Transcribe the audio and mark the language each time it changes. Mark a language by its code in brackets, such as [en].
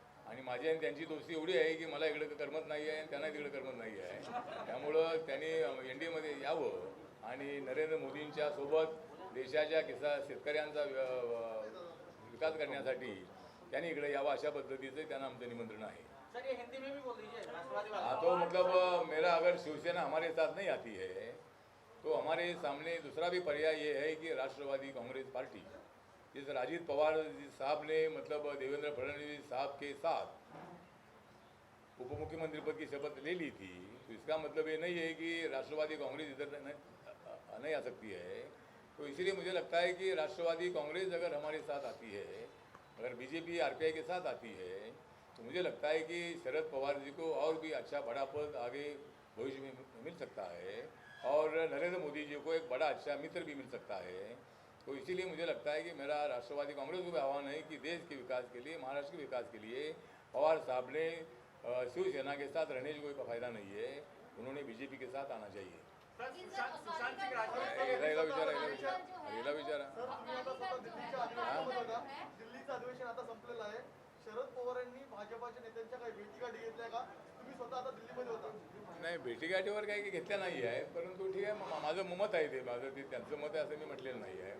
[mr] आणि माझी आणि त्यांची दोस्ती एवढी आहे की मला इकडं करमत नाही आहे आणि त्यांना तिकडे करमत नाही आहे. त्यामुळं त्यांनी NDAमध्ये यावं आणि नरेंद्र मोदींच्या सोबत देशाच्या शेतकऱ्यांचा विकास करण्यासाठी त्यांनी इकडे यावं, अशा पद्धतीचं त्यांना आमचं निमंत्रण आहे. [hi] सर ये हिंदी में भी बोल दीजिए राष्ट्रवादी वाले। हाँ, तो मतलब मेरा अगर शिवसेना हमारे साथ नहीं आती है तो हमारे सामने दूसरा भी पर्याय ये है कि राष्ट्रवादी कांग्रेस पार्टी, जिस अजीत पवार साहब ने मतलब देवेंद्र फडणवीस साहब के साथ उप मुख्यमंत्री पद की शपथ ले ली थी, तो इसका मतलब ये नहीं है कि राष्ट्रवादी कांग्रेस इधर नहीं आ सकती है. तो इसीलिए मुझे लगता है कि राष्ट्रवादी कांग्रेस अगर हमारे साथ आती है, अगर बीजेपी RPI के साथ आती है, तो मुझे लगता है कि शरद पवार जी को और भी अच्छा बड़ा पद आगे भविष्य में मिल सकता है और नरेंद्र मोदी जी को एक बड़ा अच्छा मित्र भी मिल सकता है. तो इसीलिए मुझे लगता है कि मेरा राष्ट्रवादी कांग्रेस को भी आह्वान है कि देश के विकास के लिए, महाराष्ट्र के विकास के लिए पवार साहब ने शिवसेना के साथ रहने का कोई फ़ायदा नहीं है, उन्होंने BJP के साथ आना चाहिए. सुशांत सिंह राजपूत [mr] याला विचारा सर तुम्ही आता स्वतः दिल्लीच्या अधिवेशनामध्ये होता. दिल्लीचं अधिवेशन आता संपलेलं आहे. शरद पवारांनी भाजपाच्या नेत्यांच्या काही भेटीगाठी घेतल्या का? तुम्ही स्वतः आता दिल्लीमध्ये होता. नाही, भेटीगाठीवर काही घेतल्या नाही आहे, परंतु ठीक आहे, माझं मत आहे, ते त्यांचं मत आहे असं मी म्हटलेलं नाही आहे.